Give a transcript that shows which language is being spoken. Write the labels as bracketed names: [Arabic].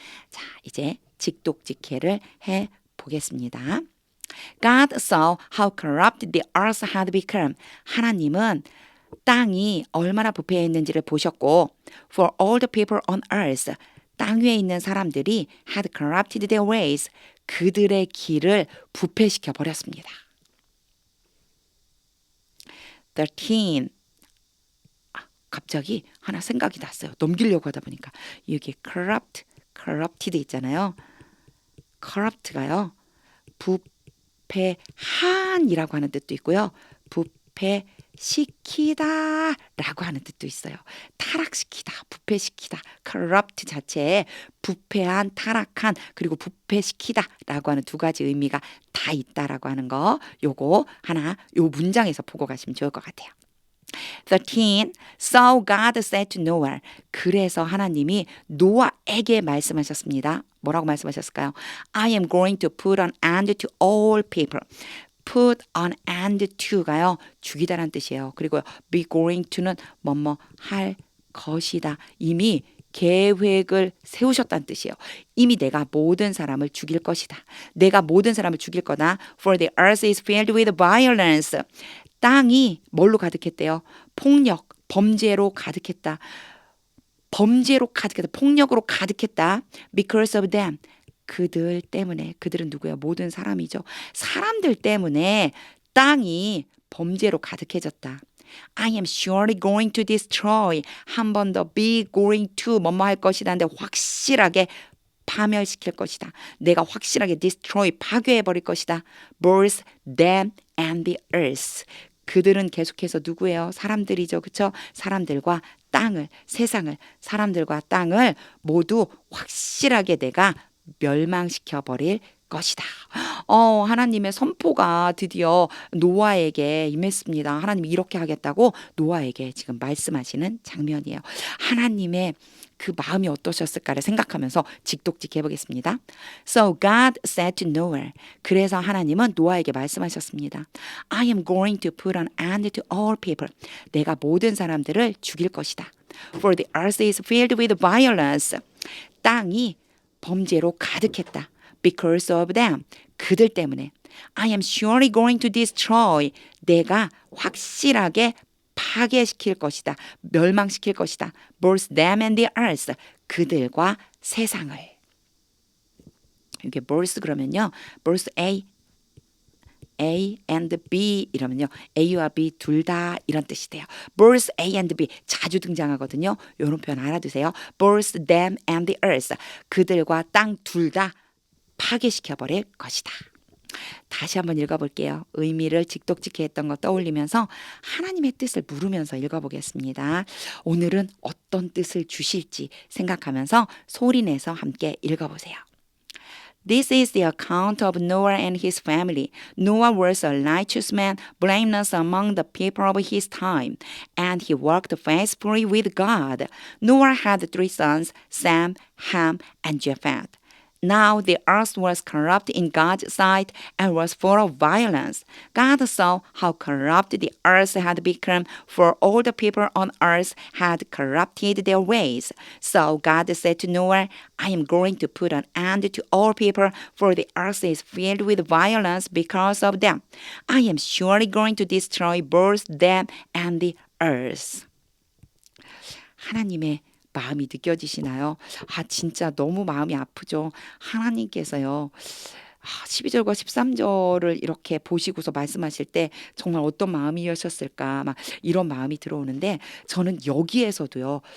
[Korean] 자, 이제 직독직해를 해 보겠습니다. [English] God saw how corrupt the earth had become. [Korean] 하나님은 땅이 얼마나 부패했는지를 보셨고, [English] for all the people on earth, [Korean] 땅 위에 있는 사람들이 [English] had corrupted their ways. [Korean] 그들의 길을 부패시켜 버렸습니다. 13. 갑자기 하나 생각이 났어요. 넘기려고 하다 보니까. 여기 corrupted 있잖아요. corrupt가요. 부패한이라고 하는 뜻도 있고요. 부패시키다 라고 하는 뜻도 있어요. 타락시키다, 부패시키다. corrupt 자체에 부패한, 타락한, 그리고 부패시키다 라고 하는 두 가지 의미가 다 있다라고 하는 거 요거 하나 요 문장에서 보고 가시면 좋을 것 같아요. [English] 13. So God said to Noah. [Korean] 그래서 하나님이 노아에게 말씀하셨습니다. 뭐라고 말씀하셨을까요? [English] I am going to put an end to all people. put an end to가요. [Korean] 죽이다라는 뜻이에요. 그리고 be going to는 뭐뭐 할 것이다. 이미 계획을 세우셨다는 뜻이에요. 이미 내가 모든 사람을 죽일 것이다. 내가 모든 사람을 죽일 거다. [English] For the earth is filled with violence. [Korean] 땅이 뭘로 가득했대요? 폭력, 범죄로 가득했다. 범죄로 가득했다. 폭력으로 가득했다. [English] Because of them. [Korean] 그들 때문에. 그들은 누구예요? 모든 사람이죠. 사람들 때문에 땅이 범죄로 가득해졌다. [English] I am surely going to destroy. [Korean] 한 번 더 be going to 뭐뭐 할 것이다. 근데 확실하게 파멸시킬 것이다. 내가 확실하게 destroy 파괴해버릴 것이다. [English] Both them and the earth. [Korean] 그들은 계속해서 누구예요? 사람들이죠. 그렇죠? 사람들과 땅을, 세상을, 사람들과 땅을 모두 확실하게 내가 멸망시켜버릴 것이다. 하나님의 선포가 드디어 노아에게 임했습니다. 하나님이 이렇게 하겠다고 노아에게 지금 말씀하시는 장면이에요. 하나님의 그 마음이 어떠셨을까를 생각하면서 직독직해 보겠습니다. [English] So God said to Noah. [Korean] 그래서 하나님은 노아에게 말씀하셨습니다. [English] I am going to put an end to all people. [Korean] 내가 모든 사람들을 죽일 것이다. [English] For the earth is filled with violence. [Korean] 땅이 범죄로 가득했다. [English] Because of them. [Korean] 그들 때문에. [English] I am surely going to destroy. [Korean] 내가 확실하게 파괴시킬 것이다. 멸망시킬 것이다. [English] Both them and the earth. [Korean] 그들과 세상을. 이게 both 그러면요. [English] both A and B [Korean] 이러면요. A와 B 둘 다 이런 뜻이 돼요. [English] Both A and B [Korean] 자주 등장하거든요. 이런 표현 알아두세요. [English] Both them and the earth. [Korean] 그들과 땅 둘 다 파괴시켜버릴 것이다. 다시 한번 읽어볼게요. 의미를 직독직해 했던 거 떠올리면서 하나님의 뜻을 물으면서 읽어보겠습니다. 오늘은 어떤 뜻을 주실지 생각하면서 소리내서 함께 읽어보세요. [English] This is the account of Noah and his family. Noah was a righteous man, blameless among the people of his time, and he walked faithfully with God. Noah had 3 sons, Sam, Ham, and Japheth. Now the earth was corrupt in God's sight and was full of violence. God saw how corrupt the earth had become, for all the people on earth had corrupted their ways. So God said to Noah, I am going to put an end to all people, for the earth is filled with violence because of them. I am surely going to destroy both them and the earth. [Korean] 하나님의 마음이 느껴지시나요? 진짜 너무 마음이 아프죠. 하나님께서요. 12절과 13절을 이렇게 보시고서 말씀하실 때 정말 어떤 마음이셨을까 막 이런 마음이 들어오는데 저는 여기에서도요.